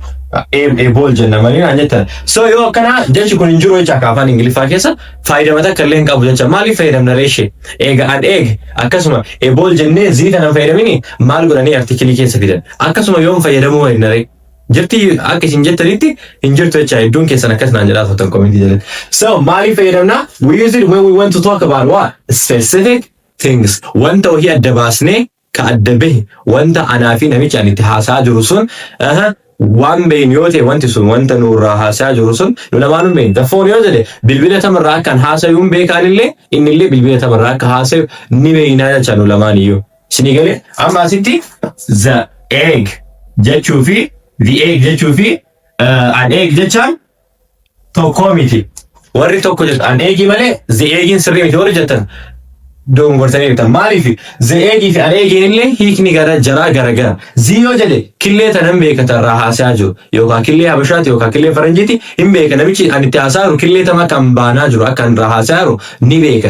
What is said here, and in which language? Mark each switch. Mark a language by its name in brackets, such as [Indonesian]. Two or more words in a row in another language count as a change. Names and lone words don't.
[Oromo] bool jenna malee haa jettan so yoo akkana jechi kun hin jiru jecha akka afaan ingiliffaa keessa fayyadama takka illee hin qabu jecha maaliif fayyadamna reeshee eega an eeg akkasuma bool jennee zii kana fayyadamini maal godhanii artikilii keessa fidan akkasuma yoom fayyadamuu waliin naree jirti akka isin jettanitti hin jirtu jecha hedduun keessan akkas naan jedhaa tokko komentii jalatti. So maaliif fayyadamna? [English] We use it when we want to talk about what? Specific things. [Oromo] Wanta wahii adda baasnee ka adda bahe wanta anaa fi namichi ani itti haasaa jiru sun waan beeyin yoo ta'e wanti sun wanta nurraa haasaa jiru sun nu lamaanuu beeyin. Dafoon yoo jedhe bilbila tamarraa akkan haasayuun beekaanillee innillee bilbila tamarraa akka haasayu ni beeyinaa jecha nu lamaan iyyuu. Isinii galee amma asitti [English] the egg [Oromo] jechuu fi [English] the egg [Oromo] jechuu fi [English] an egg [Oromo] jechaan tokkoo miti. Warri tokko jettu [English] an eegi [Oromo] malee [English] the eegin [Oromo] sirrii miti warri jettan dogongortanii jirtan. Maaliif [English] the eegii [Oromo] fi [English] an eegiin [Oromo] illee hiikni gara. Ziyoo jedhe killee tanan beekata irraa haasaa jiru yookaan killee habashaati yookaan killee faranjiiti hin beeka namichi an itti haasaa jiru killee tama kan baanaa jiru akka irraa haasaa jiru ni beeka.